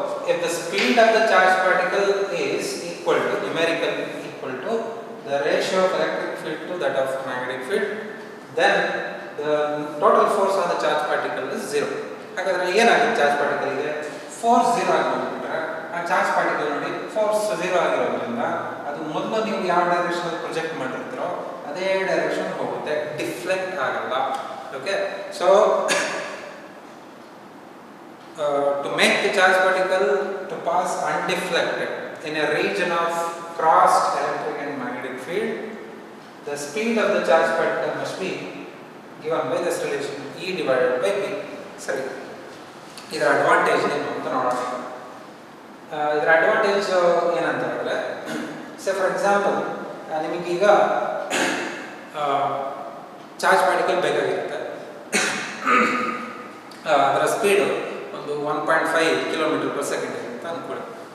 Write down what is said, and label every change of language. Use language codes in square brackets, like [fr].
[en] if the speed of the charged particle is equal to, numerically equal to the ratio of electric field to that of magnetic field, then the total force on the charged particle is 0. [kn] ಹಾಗಾದ್ರೆ ಏನಾಗುತ್ತೆ charge ಪಾರ್ಟಿಕಲ್ಗೆ? Force 0 ಆಗಿಬಿಟ್ರೆ ಆ charge particle ನೋಡಿ force 0 ಆಗಿರೋದ್ರಿಂದ ಅದು ಮೊದಲು ನೀವು ಯಾವ ಡೈರೆಕ್ಷನ್ ಪ್ರೊಜೆಕ್ಟ್ ಮಾಡಿರ್ತೀರೋ ಅದೇ ಡೈರೆಕ್ಷನ್ ಹೋಗುತ್ತೆ, ಡಿಫ್ಲೆಕ್ಟ್ ಆಗಲ್ಲ. [en] Okay, so to make the charge particle to pass undeflected in a region of crossed electric and magnetic field, the speed of the charge particle must be given by this relation E divided by B. [kn] ಸರಿ, ಇದರ advantage ಏನು ಅಂತ ನೋಡೋಣ. ಇದರ advantage ಏನಂತ ಹೇಳಿದ್ರೆ, [en] say for example [kn] ನಿಮಗೀಗ charge particle ಬೇಕಾಗಿರುತ್ತೆ, ಅದರ ಸ್ಪೀಡು ಒಂದು 1.5 ಕಿಲೋಮೀಟರ್ ಪರ್ ಸೆಕೆಂಡ್ ಅಂತ ಅಂದ್ಕೊಳ್ಳಿ.